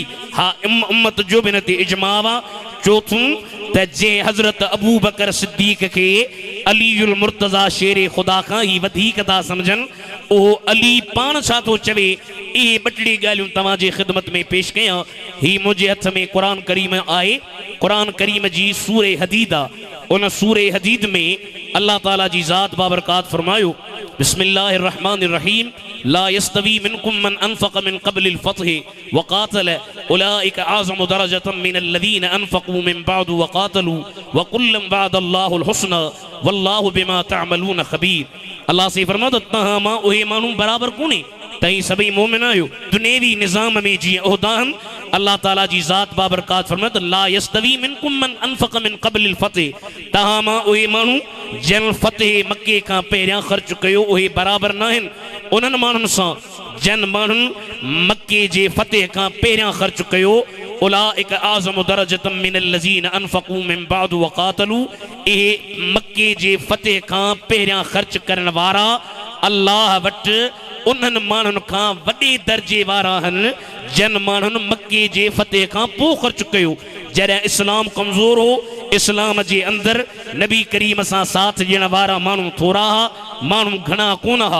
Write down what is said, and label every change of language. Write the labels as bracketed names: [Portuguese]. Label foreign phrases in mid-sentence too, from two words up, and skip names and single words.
[Sindhi] हा, उम्मत जो बि हिन ते इजमा आहे। चौथों त जंहिं हज़रत अबू बकर सिद्दीक़ खे अलीउल मुर्तज़ा शेर ख़ुदा खां ई वधीक था सम्झनि, उहो अली पाण छा थो चवे, इहे ॿ टे ॻाल्हियूं तव्हांजे ख़िदमत में पेश कयां। ही मुंहिंजे हथ में क़ुरान करीम आहे। क़ुरान करीम जी सूरे हदीद आहे। उन सूरे हदीद में अल्लाह ताला जी ज़ात बाबरकात फरमायो, [Arabic] بسم الله الرحمن الرحيم لا يستوي منكم من أنفق من قبل الفتح وقاتل أولئك أعظم درجة من الذين أنفقوا من بعد وقاتلوا وكلا وعد الله الحسنى والله بما تعملون خبير. [Sindhi] अल्लाह से फरमायो, तव्हां मां उहे माण्हू बराबरि कोन्हे, तव्हीं सभई मोमिन आहियो। दुनियावी निज़ाम में जीअं उहिदा आहिनि, अल्लाह ताला जी ज़ात बाबरकात फरमायो, [Arabic] لا يستوي منكم من أنفق من قبل الفتح, [Sindhi] तव्हां मां उहे माण्हू जन फ़तेह मके खां पहिरियां ख़र्च कयो, उहे बराबरि न आहिनि उन्हनि माण्हुनि सां जन माण्हुनि मके जे फ़तेह खां पहिरियां ख़र्च कयो। [Arabic] أولئك أعظم درجة من الذين أنفقوا من بعد وقاتلوا, [Sindhi] इहे मके जे फ़तेह खां पहिरियां ख़र्च करण वारा अल्लाह वटि उन्हनि माण्हुनि खां वॾे दर्जे वारा आहिनि जन माण्हुनि मके जे फ़तेह खां पोइ ख़र्च कयो। जॾहिं इस्लाम कमज़ोर हो, इस्लाम जे अंदरि नबी करीम सां साथ ॾियण वारा माण्हू थोरा हुआ, माण्हू घणा कोन हुआ।